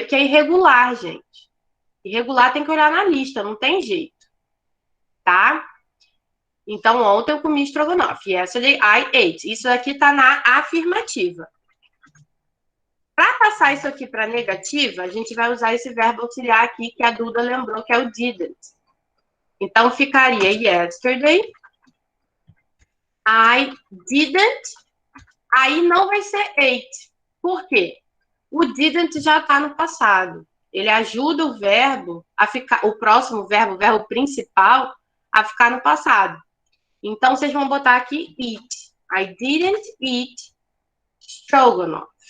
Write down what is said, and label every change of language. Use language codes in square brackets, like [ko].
[pt] Porque é irregular, gente. Irregular tem que olhar na lista, não tem jeito. Tá? Então, ontem eu comi estrogonofe. [en] Yesterday I ate. [pt] Isso aqui tá na afirmativa. Para passar isso aqui para negativa, a gente vai usar esse verbo auxiliar aqui que a Duda lembrou, que é o didn't. Então, ficaria [en] yesterday I didn't. [pt] Aí não vai ser ate. Por quê? O didn't já está no passado. Ele ajuda o verbo a ficar, o próximo verbo, o verbo principal, a ficar no passado. Então, vocês vão botar aqui eat. [en] I didn't eat stroganoff.